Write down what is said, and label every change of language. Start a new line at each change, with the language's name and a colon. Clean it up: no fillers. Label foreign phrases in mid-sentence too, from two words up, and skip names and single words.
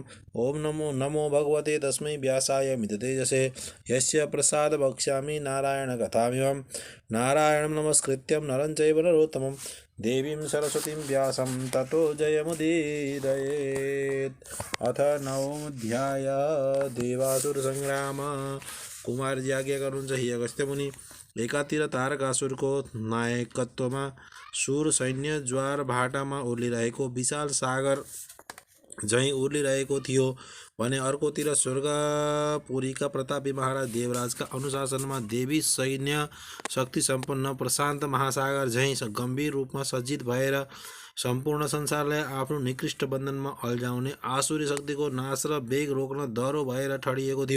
Sanskrit: ॐ नमो नमो भगवते तस्मै व्यासाय मिततेजसे यस्य प्रसाद वक्ष्यामि नारायणकथामिमं। नारायणं नमस्कृत्यं नरं चैव नरोत्तमं देवीं सरस्वतीं व्यासं ततो जयमुदीरयेत्। अथ नवमोऽध्याय देवासुरसंग्राम।
Nepali: कुमार जी आज्ञा गर्नुहुन्छ हे अगस्त्य मुनि। एकातिर तारकासुरको नायकत्वमा सुर सैन्य ज्वार भाटामा उर्लिरहेको विशाल सागर झैँ उर्लिरहेको थियो भने अर्कोतिर स्वर्गपुरीका प्रतापी महाराज देवराजका अनुशासनमा देवी सैन्य शक्ति सम्पन्न प्रशान्त महासागर झैँ गम्भीर रूपमा सज्जित भएर सम्पूर्ण संसारलाई आफ्नो निकृष्ट बन्धनमा अल्झाउने आसुरी शक्तिको नाश र वेग रोक्न दह्रो भएर ठडिएको थियो।